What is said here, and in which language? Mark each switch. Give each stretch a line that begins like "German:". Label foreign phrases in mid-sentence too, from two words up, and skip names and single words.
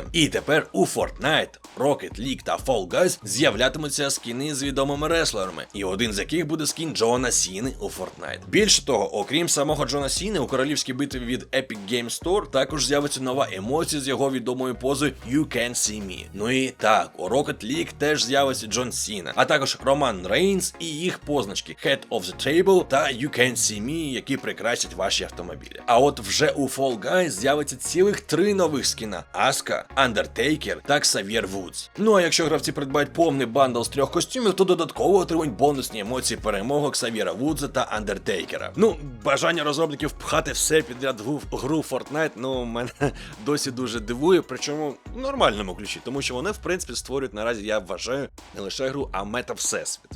Ukrainian: І тепер у Fortnite, Rocket League та Fall Guys з'являтимуться скіни з відомими реслерами, і один з яких буде скін Джона Сіни у Fortnite. Більше того, окрім самого Джона Сіни, у королівській битві від Epic Games Store також з'явиться нова емоція з його відомою позою You Can See Me. І так, у Rocket League теж з'явиться Джон Сіна, а також Роман Рейнс і їх позначки Head of the Table та You Can See Me, які прикрасять ваші автомобілі. А от вже у Fall Guys з'явиться цілих 3 нових скіна: Аска, Undertaker та Xavier Woods. А якщо гравці придбають повний бандл з 3 костюмів, то додатково отримують бонусні емоції перемоги Ксавіра Вудза та Андертейкера. Бажання розробників пхати все підряд в гру Fortnite, мене досі дуже дивує, причому в нормальному ключі, тому що вони, в принципі, створюють наразі, я вважаю, не лише гру, а мета-всесвіт.